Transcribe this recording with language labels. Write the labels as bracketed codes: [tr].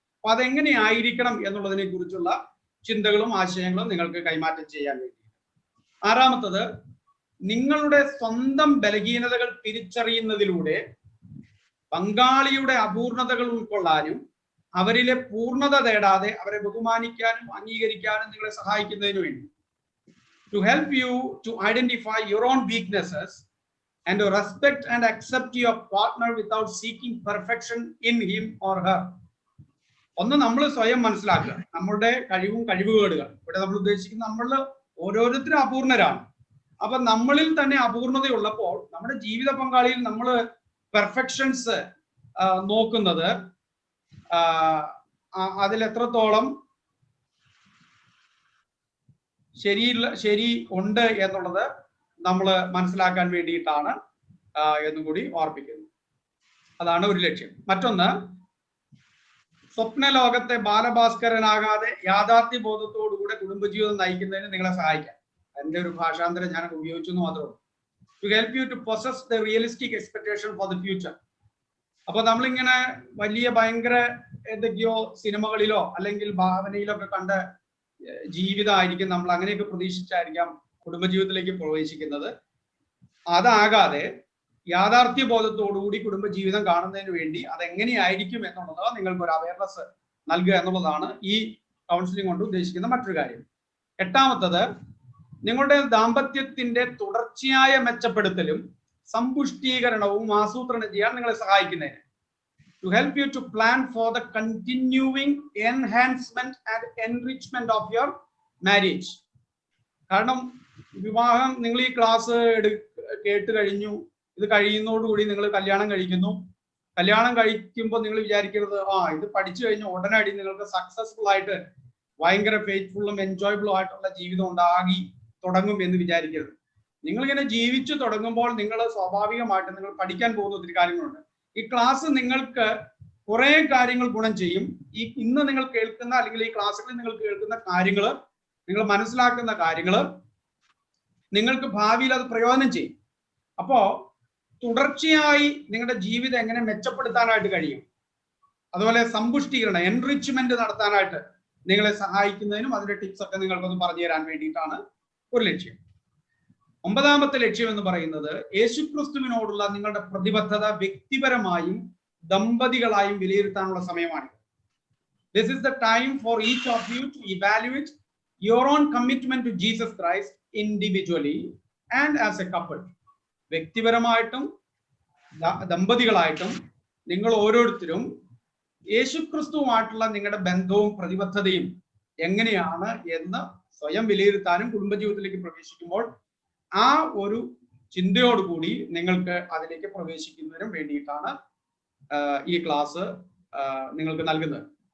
[ml] അപ്പൊ അതെങ്ങനെ ആയിരിക്കണം എന്നുള്ളതിനെ കുറിച്ചുള്ള ചിന്തകളും ആശയങ്ങളും നിങ്ങൾക്ക് കൈമാറ്റം ചെയ്യാൻ വേണ്ടി. ആറാമത്തത്, നിങ്ങളുടെ സ്വന്തം ബലഹീനതകൾ തിരിച്ചറിയുന്നതിലൂടെ പങ്കാളിയുടെ അപൂർണതകൾ ഉൾക്കൊള്ളാനും അവരിലെ പൂർണ്ണത തേടാതെ അവരെ ബഹുമാനിക്കാനും അംഗീകരിക്കാനും നിങ്ങളെ സഹായിക്കുന്നതിന് വേണ്ടി. [en] To help you to identify your own weaknesses and to respect and accept your partner without seeking perfection in him or her. [ml] ഒന്ന്, നമ്മൾ സ്വയം മനസ്സിലാക്കുക, നമ്മളുടെ കഴിവുകേടുകൾ. ഇവിടെ നമ്മൾ ഉദ്ദേശിക്കുന്നത് നമ്മൾ ഓരോരുത്തരും അപൂർണരാണ്. അപ്പൊ നമ്മളിൽ തന്നെ അപൂർണതയുള്ളപ്പോൾ നമ്മുടെ ജീവിത പങ്കാളിയിൽ നമ്മൾ പെർഫെക്ഷൻസ് നോക്കുന്നത് അതിൽ എത്രത്തോളം ശരി ഉണ്ട് എന്നുള്ളത് നമ്മൾ മനസ്സിലാക്കാൻ വേണ്ടിയിട്ടാണ് എന്നും കൂടി ഓർപ്പിക്കുന്നത്. അതാണ് ഒരു ലക്ഷ്യം. മറ്റൊന്ന്, സ്വപ്ന ലോകത്തെ ബാലഭാസ്കരനാകാതെ യാഥാർത്ഥ്യ ബോധത്തോടുകൂടെ കുടുംബജീവിതം നയിക്കുന്നതിന് നിങ്ങളെ സഹായിക്കാം. എൻ്റെ ഒരു ഭാഷാന്തരം ഞാൻ ഉപയോഗിച്ചു എന്ന് മാത്രമേ ഉള്ളൂ. [en] To help you to possess the realistic expectation for the future. [ml] അപ്പൊ നമ്മളിങ്ങനെ വലിയ ഭയങ്കര എന്തൊക്കെയോ സിനിമകളിലോ അല്ലെങ്കിൽ ഭാവനയിലോ ഒക്കെ കണ്ട ജീവിതമായിരിക്കും നമ്മൾ അങ്ങനെയൊക്കെ പ്രതീക്ഷിച്ചായിരിക്കാം കുടുംബജീവിതത്തിലേക്ക് പ്രവേശിക്കുന്നത്. അതാകാതെ യാഥാർത്ഥ്യ ബോധത്തോടുകൂടി കുടുംബജീവിതം കാണുന്നതിന് വേണ്ടി അതെങ്ങനെയായിരിക്കും എന്നുള്ളത് നിങ്ങൾക്ക് ഒരു അവയർനെസ് നൽകുക എന്നുള്ളതാണ് ഈ കൗൺസിലിംഗ് കൊണ്ട് ഉദ്ദേശിക്കുന്ന മറ്റൊരു കാര്യം. എട്ടാമത്തത്, നിങ്ങളുടെ ദാമ്പത്യത്തിന്റെ തുടർച്ചയായ മെച്ചപ്പെടുത്തലും സമ്പുഷ്ടീകരണവും ആസൂത്രണം ചെയ്യാൻ നിങ്ങളെ സഹായിക്കുന്നതിന് [en] to help you to plan for the continuing enhancement and enrichment of your marriage. [ml] കാരണം വിവാഹം, നിങ്ങൾ ഈ ക്ലാസ് കേട്ട് കഴിഞ്ഞു, ഇത് കഴിയുന്നതോടുകൂടി നിങ്ങൾ കല്യാണം കഴിക്കുന്നു. കല്യാണം കഴിക്കുമ്പോൾ നിങ്ങൾ വിചാരിക്കരുത് ഇത് പഠിച്ചു കഴിഞ്ഞ ഉടനടി നിങ്ങൾക്ക് സക്സസ്ഫുൾ ആയിട്ട് ഭയങ്കര ഫെയ്ത്ത്ഫുള്ളും എൻജോയബിളും ആയിട്ടുള്ള ജീവിതം ഉണ്ടാകി തുടങ്ങും എന്ന് വിചാരിക്കരുത്. നിങ്ങളിങ്ങനെ ജീവിച്ചു തുടങ്ങുമ്പോൾ നിങ്ങൾ സ്വാഭാവികമായിട്ട് നിങ്ങൾ പഠിക്കാൻ പോകുന്ന ഒത്തിരി കാര്യങ്ങളുണ്ട്. ഈ ക്ലാസ് നിങ്ങൾക്ക് കുറെ കാര്യങ്ങൾ ഗുണം ചെയ്യും. ഇന്ന് നിങ്ങൾ കേൾക്കുന്ന അല്ലെങ്കിൽ ഈ ക്ലാസ്സുകളിൽ നിങ്ങൾ കേൾക്കുന്ന കാര്യങ്ങൾ, നിങ്ങൾ മനസ്സിലാക്കുന്ന കാര്യങ്ങൾ നിങ്ങൾക്ക് ഭാവിയിൽ അത് പ്രയോജനം ചെയ്യും. അപ്പോ തുടർച്ചയായി നിങ്ങളുടെ ജീവിതം എങ്ങനെ മെച്ചപ്പെടുത്താനായിട്ട് കഴിയും, അതുപോലെ സമ്പുഷ്ടീകരണം എൻറിച്ച്മെന്റ് നടത്താനായിട്ട് നിങ്ങളെ സഹായിക്കുന്നതിനും അതിന്റെ ടിപ്സ് ഒക്കെ നിങ്ങൾക്കൊന്ന് പറഞ്ഞു തരാൻ വേണ്ടിയിട്ടാണ് ഒരു ലക്ഷ്യം. ഒമ്പതാമത്തെ ലക്ഷ്യം എന്ന് പറയുന്നത് യേശുക്രിസ്തുവിനോടുള്ള നിങ്ങളുടെ പ്രതിബദ്ധത വ്യക്തിപരമായും ദമ്പതികളായും വിലയിരുത്താനുള്ള സമയമാണ്. [en] This is the time for each of you to evaluate your own commitment to Jesus Christ individually and as a couple. [ml] വ്യക്തിപരമായിട്ടും ദമ്പതികളായിട്ടും നിങ്ങൾ ഓരോരുത്തരും യേശുക്രിസ്തുവുമായിട്ടുള്ള നിങ്ങളുടെ ബന്ധവും പ്രതിബദ്ധതയും എങ്ങനെയാണ് എന്ന് സ്വയം വിലയിരുത്താനും കുടുംബജീവിതത്തിലേക്ക് പ്രവേശിക്കുമ്പോൾ ആ ഒരു ചിന്തയോടുകൂടി നിങ്ങൾക്ക് അതിലേക്ക് പ്രവേശിക്കുന്നതിനും വേണ്ടിയിട്ടാണ് ഈ ക്ലാസ് നിങ്ങൾക്ക് നൽകുന്നത്.